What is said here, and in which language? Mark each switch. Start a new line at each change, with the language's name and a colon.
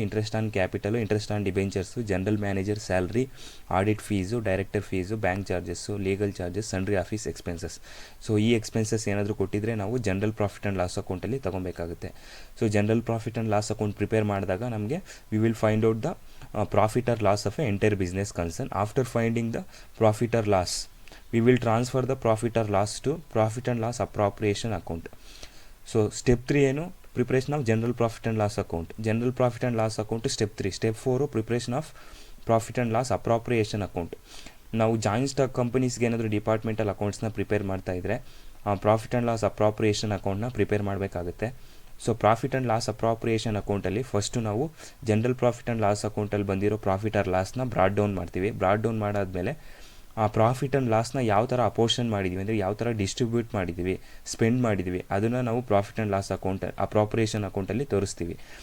English: Interest on capital, interest on debentures, general manager salary, audit fees, director fees, bank charges, legal charges, sundry office expenses.
Kannada: So ಈ expenses ಏನಾದರೂ ಕೊಟ್ಟಿದ್ದರೆ ನಾವು general profit and loss ಅಕೌಂಟಲ್ಲಿ ತೊಗೊಬೇಕಾಗುತ್ತೆ.
English: so general profit and loss account prepare
Kannada: ಮಾಡಿದಾಗ ನಮಗೆ
English: We will find out the profit or loss of an entire business concern. After finding the profit or loss, we will transfer the profit or loss to profit and loss appropriation account. So step 3 ಏನು? Preparation of general profit and loss account. General profit and loss account step 3. Step 4 preparation of profit and loss appropriation account.
Kannada: ನಾವು joint stock ಕಂಪನೀಸ್ಗೆ ಏನಾದರೂ departmental ಅಕೌಂಟ್ಸ್ನ prepare ಮಾಡ್ತಾ ಇದ್ದರೆ profit and loss appropriation ಅಕೌಂಟ್ನ prepare ಮಾಡಬೇಕಾಗುತ್ತೆ. So profit and loss appropriation ಅಕೌಂಟಲ್ಲಿ first ನಾವು general profit and loss ಅಕೌಂಟಲ್ಲಿ ಬಂದಿರೋ ಪ್ರಾಫಿಟ್ ಆರ್ ಲಾಸ್ನ ಬ್ರಾಡ್ ಡೌನ್ ಮಾಡ್ತೀವಿ. ಬ್ರಾಡ್ ಡೌನ್ ಮಾಡಾದಮೇಲೆ ಆ ಪ್ರಾಫಿಟ್ ಆ್ಯಂಡ್ ಲಾಸ್ನ ಯಾವ ಥರ ಅಪೋರ್ಷನ್ ಮಾಡಿದ್ದೀವಿ ಅಂದರೆ ಯಾವ ಥರ ಡಿಸ್ಟ್ರಿಬ್ಯೂಟ್ ಮಾಡಿದ್ದೀವಿ, ಸ್ಪೆಂಡ್ ಮಾಡಿದ್ದೀವಿ, ಅದನ್ನು ನಾವು profit and loss account appropriation ಅಕೌಂಟಲ್ಲಿ ತೋರಿಸ್ತೀವಿ.